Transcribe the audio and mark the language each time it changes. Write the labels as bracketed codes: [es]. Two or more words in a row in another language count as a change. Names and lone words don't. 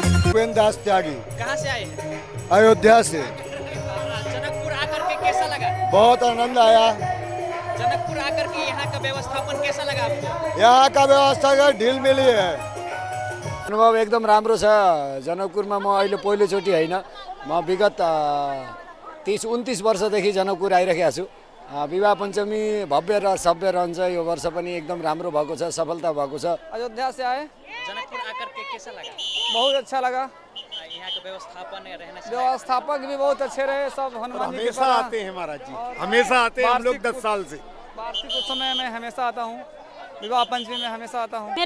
[hi] भूपेन्द्र दास त्यागी। कहाँ से आए हैं? अयोध्या से। जनकपुर आकर के कैसा लगा? बहुत आनंद आया। जनकपुर आकर के यहाँ का व्यवस्थापन कैसा लगा आपको? यहाँ का व्यवस्था का ढिल मिली है। [ne] अनुभव एकदम राम्रो छ। जनकपुरमा म अहिले पहिलोचोटि होइन, म विगत 30-29 वर्षदेखि जनकपुर आइरहेको छु। विवाह पञ्चमी भव्य र सभ्य रहन्छ। यो वर्ष पनि एकदम राम्रो भएको छ, सफलता भएको छ। [hi] अयोध्या से आए। जनकपुर आकर के कैसा लगा? बहुत अच्छा लगा। यहाँ का व्यवस्थापन रहने से व्यवस्थापक भी बहुत अच्छे रहे। सब हनुमान जी के हमेशा आते हैं महाराज जी, हमेशा आते हैं हम लोग 10 साल से। वार्षिक उत्सव में मैं हमेशा आता हूँ, विवाह पंचमी में हमेशा आता हूँ।